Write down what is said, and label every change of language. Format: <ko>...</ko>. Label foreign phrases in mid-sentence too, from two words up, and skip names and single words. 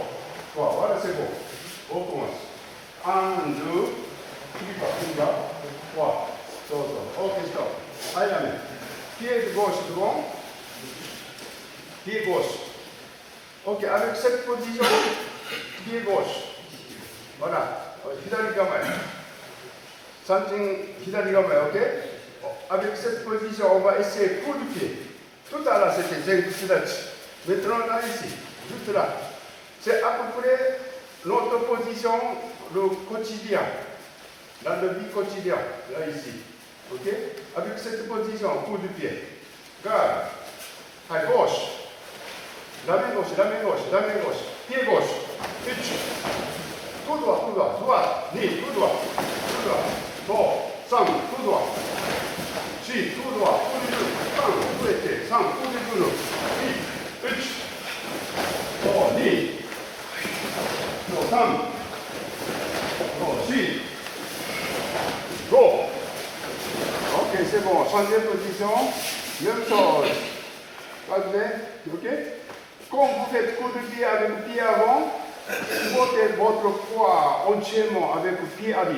<fr>Voilà, c'est bon. On commence. 1, 2, 3. Ok, stop. Allez, la main. Pied gauche devant. Pied gauche. Ok, avec cette position, pied gauche. Voilà.</fr> <ja>左構え。左構え, ok?</ja> <fr>Avec cette position, on va essayer coup de pied. Tout à l'heure, c'était Zenku Shidachi. Maintenant, là, ici. Juste là. C'est à peu près notre position, le quotidien. Dans le vie quotidien, là, ici. Ok? Avec cette position, coup de pied. Garde. À gauche. La main gauche. Pied gauche. 1. Tout droit. 2, tout droit. 3, tout droit. 4, tout droit. 5,</fr> <ja>触れて、3、ここで来るの。1、2、3、4、5。</ja> <fr>Ok, c'est bon. Changez de position. Même chose. Regardez. Ok? Quand vous faites coup de pied avec le pied avant, portez votre poids entièrement avec le pied arrière.</fr>